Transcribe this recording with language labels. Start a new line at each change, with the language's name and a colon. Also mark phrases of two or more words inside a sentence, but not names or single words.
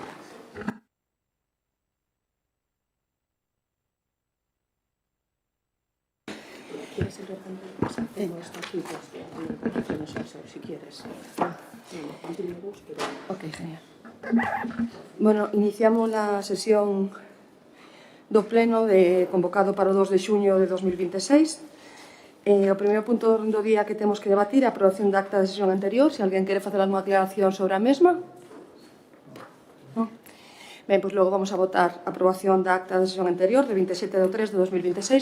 Spanish: ¿Quieres el orden de casa? Tengo esto aquí, si quieres. Ok, genial. Bueno, iniciamos la sesión
Galician: do pleno convocado para o 2 de xuño de 2026. O primeiro punto do día que temos que debatir é a aprobación da acta da sesión anterior. Se alguén quere facer alguna aclaración sobre a mesma. No. Ben, pois logo vamos a votar a aprobación da acta da sesión anterior de 27 de 3 de 2026.